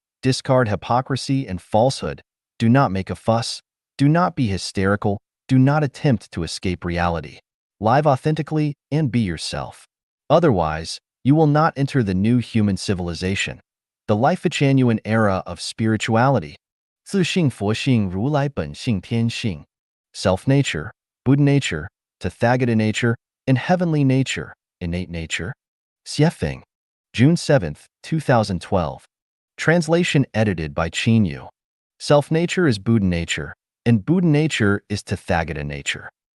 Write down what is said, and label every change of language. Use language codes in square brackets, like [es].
[en] Discard hypocrisy and falsehood. Do not make a fuss. Do not be hysterical. Do not attempt to escape reality. Live authentically and be yourself. Otherwise, you will not enter the new human civilization, the Life-Genuine era of spirituality. [zh] 自性佛性如来本性天性. [en] Self-nature, Buddha nature, Tathagata nature, and heavenly nature, innate nature. Xiefeng. June 7, 2012. Translation edited by Qin Yu. Self-nature is Buddha nature, and Buddha nature is Tathagata nature.